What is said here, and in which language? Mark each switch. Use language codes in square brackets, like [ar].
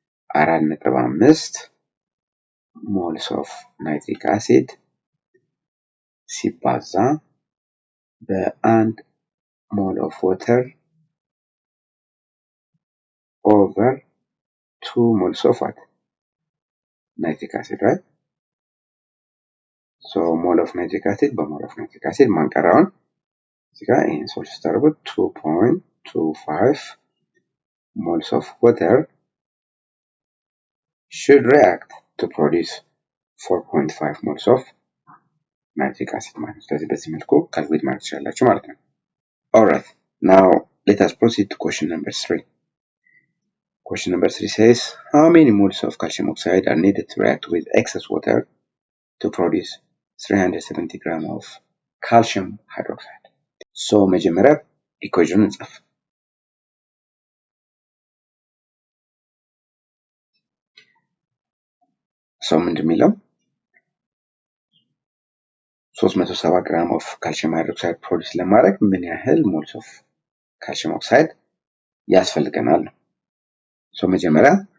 [en] 4.5 ሞልስ ኦፍ ናይትሪክ አሲድ [am] ሲባዛ በአንድ [en] ሞል ኦፍ ዋተር ኦቨር 2 moles of what? Nitric acid, right? So mole of nitric acid በmole of nitric acid [am] ማንቀራውን እዚህ ጋር ይሄን ሶልቭ ስታደርጉት [en] 2.25 moles of water should react to produce 4.5 moles of nitric acid [am] ማለት ነው። ስለዚህ በዚህ መልኩ ካልኩሌት ማድረግ ትችላላችሁ ማለት ነው። [en] Alright, now let us proceed to question number 3. Question number 3 says, how many moles of calcium oxide are needed to react with excess water to produce 370 grams of calcium hydroxide? [am] So መጀመሪያ ኢኩዌሽኑን እንጻፍ። ሰው ምንድን የሚለው 370 ግራም ኦፍ ካልሲየም ሃይድሮክሳይድ ፕሮዲስ ለማድረግ ምን ያህል ሞልስ ኦፍ ካልሲየም ኦክሳይድ ያስፈልገናል ነው። ሶ መጀመሪያ